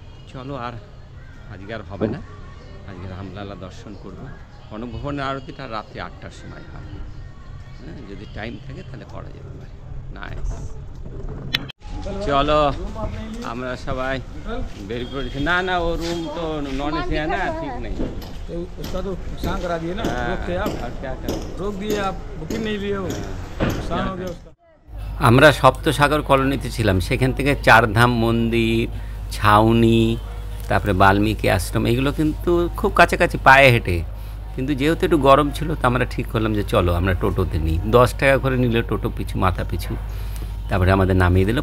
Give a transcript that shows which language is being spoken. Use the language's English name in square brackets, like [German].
[Bangla] চলো, আর আজকে আর হবে না, আজকে রামলালা দর্শন করবো। কনক ভবনের আরতিটা রাত্রি 8টার সময় হয়। হ্যাঁ, যদি টাইম থাকে তাহলে করা যেতে পারে। নাইস। চলো আমরা সবাই বেরিয়ে পড়েছি। না না, ও রুম তো নন এসি [Hindi] है ना, ठीक नहीं। तो उसका तो नुकसान करा दिए ना, रोक के आप क्या करें, रोक दिए, आप बुकिंग नहीं लिए हो, नुकसान हो गया उसका। [Bangla] আমরা সপ্তসাগর কলোনিতে ছিলাম, সেখান থেকে 4 ধাম মন্দির, ছাউনি, তারপরে বাল্মীকি আশ্রম, এগুলো কিন্তু খুব কাছাকাছি, পায়ে হেঁটে। কিন্তু যেহেতু একটু গরম ছিল, তো আমরা ঠিক করলাম যে চলো আমরা টোটোতে নিই। 10 টাকা করে নিল টোটো পিছু, মাথা পিছু। তারপরে আমাদের নামিয়ে দিল।